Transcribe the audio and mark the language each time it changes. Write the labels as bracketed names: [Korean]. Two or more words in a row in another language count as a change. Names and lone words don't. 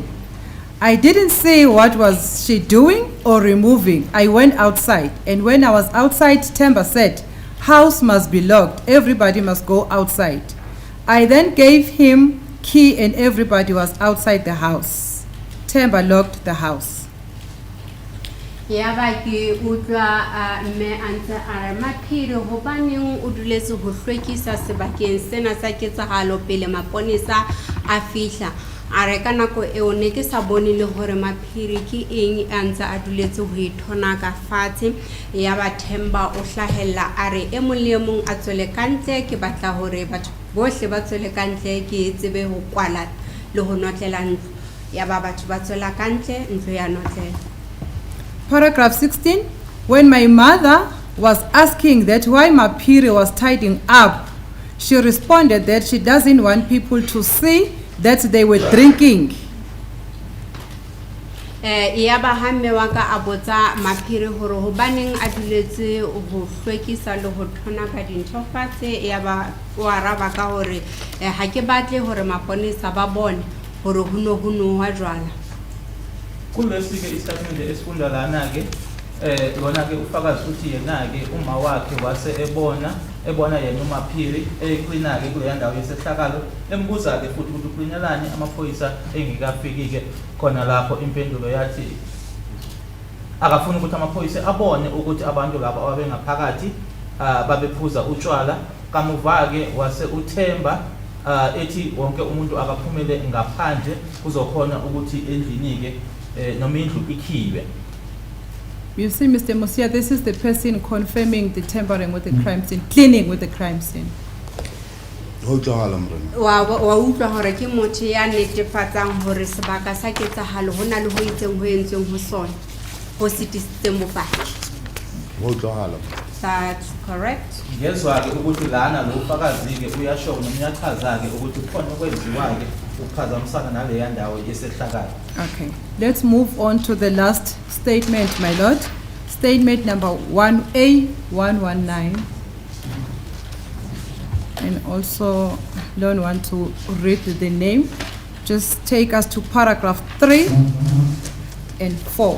[English] I didn't see what was she doing or removing. I went outside, and when I was outside, Temba said, house must be locked, everybody must go outside. I then gave him key and everybody was outside the house. Temba locked the house. [Southern Sotho] Ya ba ke utlwa me antse a Maphiri hobaneng o duletse ho hlwekisa sebakeng sena sa ketsahalo pele maponesa a fihla. A re ka nako eo ne ke sa bone le hore Maphiri ke eng antse a duletse ho ithona ka fatshe. Ya ba Themba o hlahella a re e mong le mong a tswele kantle ke batla hore batho bohle ba tswele kantle ke tsebe ho kwala le ho notlela ntlo. Ya ba batho ba tswela kantle ntlo ya notlela. [English] Paragraph 16, when my mother was asking that why Maphiri was tidying up, she responded that she doesn't want people to see that they were drinking. [Southern Sotho] Ya ba hamme wa ka abotsa Maphiri hore hobaneng a duletse ho hlwekisa le ho thona ka dintho fatshe. Ya ba wa araba ka hore ha ke batle hore maponesa ba bone hore ho no wa jwala. [Zulu] Kulesi ke istatement esifunda lana ke lona ke ufakazi uthi yena ke uma wakhe wase ebona yena uMaphiri ecleana ke kule ndawo yesehlakalo embuza ke futhi ukuthi ucleanelani amaphoyisa engikafiki ke khona lapho impendulo yathi akafuna ukuthi amaphoyisa abone ukuthi abantu labo ababengaphakathi babephuza utshwala kamuva ke wase uThemba ethi wonke umuntu akaphumele ngaphandle kuzokhona ukuthi endlini ke noma indlu ikhiwe. [English] You see, Mr. Musia, this is the person confirming the tampering with the crime scene, cleaning with the crime scene. [Southern Sotho] Ho tlohala morena. Wa utlwa hore ke motho ya netefatsang hore sebaka sa ketsahalo hona le ho itseng ho entsweng ho sona ho sitisitseng bopaki. Ho tlohala. [English] That's correct. [Zulu] Ngezwa ke ukuthi lana lo ufakazi ke uyasho noma uyachaza ke ukuthi khona okwenziwa ke ukuphazamisana nale ndawo yesehlakalo. [English] Okay, let's move on to the last statement, my lord. Statement number 1A119. And also, don't want to read the name. Just take us to paragraph 3 and 4.